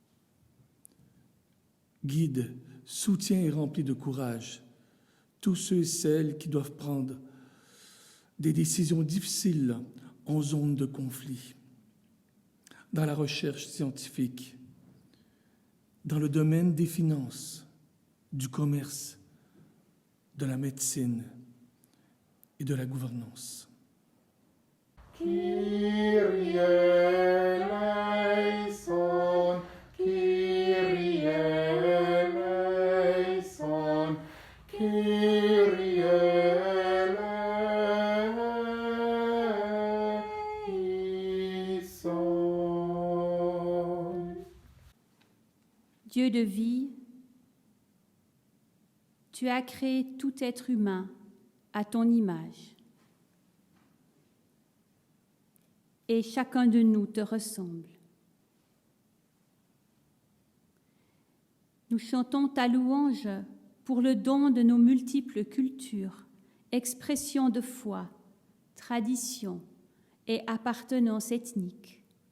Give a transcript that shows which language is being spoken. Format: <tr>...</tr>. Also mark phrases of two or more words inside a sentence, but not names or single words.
<fr>Guide, soutiens et remplis de courage tous ceux et celles qui doivent prendre des décisions difficiles en zone de conflit, dans la recherche scientifique, dans le domaine des finances, du commerce, de la médecine et de la gouvernance.</fr> <el>Kyrie eleison, Kyrie eleison, Kyrie eleison.</el> <fr>Dieu de vie, tu as créé tout être humain à ton image. Et chacun de nous te ressemble. Nous chantons ta louange pour le don de nos multiples cultures, expressions de foi, tradition et appartenance ethnique.</fr>